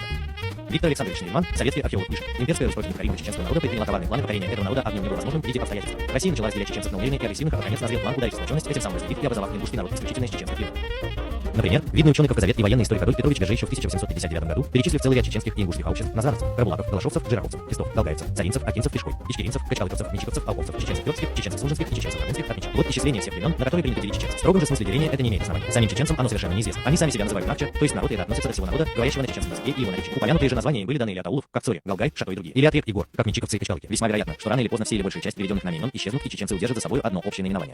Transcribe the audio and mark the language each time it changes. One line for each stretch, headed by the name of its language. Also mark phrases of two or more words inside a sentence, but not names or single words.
Russian: Виктор Александрович Нейман, советский археолог, пишет: имперское устройство непокоримого чеченского народа предприняло коварный план покорения этого народа, а в нем не было возможным в виде обстоятельств. Россия начала разделять чеченцев на умеренных и агрессивных, а наконец назрел план ударить в сплоченность, этим самым разделив и образовав ингушский народ исключительно из чеченских племен. Например, видный ученый Кавказовед и военный историк Адольф Петрович Бержей еще в 1859 году, перечислив целый ряд чеченских и ингушских обществ, назаровцев, карбулаков, галашовцев, жираковцев, пестов, долгаевцев, заринцев, акинцев, пешкой, ичкеринцев, качкалыковцев, мичиковцев, алповцев, чеченцев тёркских, чеченцев служинских и чеченцев армянских отмечал. Вот исчисление всех племен, на которые принято делить чеченцев. В строгом же смысле деления это не имеет основания. Самим чеченцам оно совершенно неизвестно. Они сами себя называют нахча, то есть народ, и это относится до всего народа, говорящего на чеченском языке и его наречии. Упомянутые же названия им были даны или от аулов, как Цори, Галгай, Шато и другие, или от рек и гор, как мичиковцы и качкалыки. Весьма вероятно, что рано или поздно все или большая часть переведенных нами имен исчезнут, и чеченцы удержат за собой одно общее наименование.